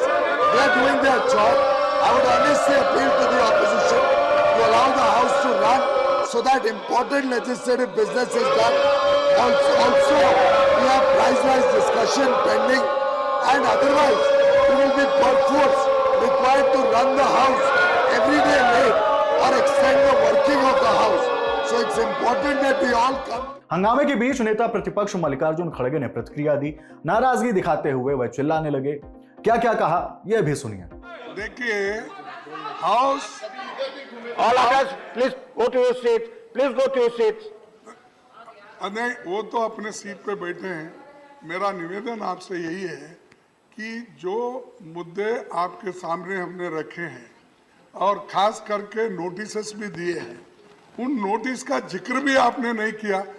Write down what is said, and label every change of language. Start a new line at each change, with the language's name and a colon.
English: They are doing their job. I would honestly appeal to the opposition to allow the House to run so that important legislative business is done. Also, we have price-wise discussion pending, and otherwise we will be perforce required to run the House every day late or extend the working of the House. So it's important that we all come.
Hindi: हंगामे के बीच नेता प्रतिपक्ष मल्लिकार्जुन खड़गे ने प्रतिक्रिया दी। नाराजगी दिखाते हुए वह चिल्लाने लगे। क्या क्या कहा यह भी सुनिए। देखिए, house
English: All of us, please go to your seat. Please go to your seats.
Hindi: नहीं, वो तो अपने सीट पे बैठे हैं। मेरा निवेदन आपसे यही है कि जो मुद्दे आपके सामने हमने रखे हैं और खास करके नोटिस भी दिए हैं, उन नोटिस का जिक्र भी आपने नहीं किया।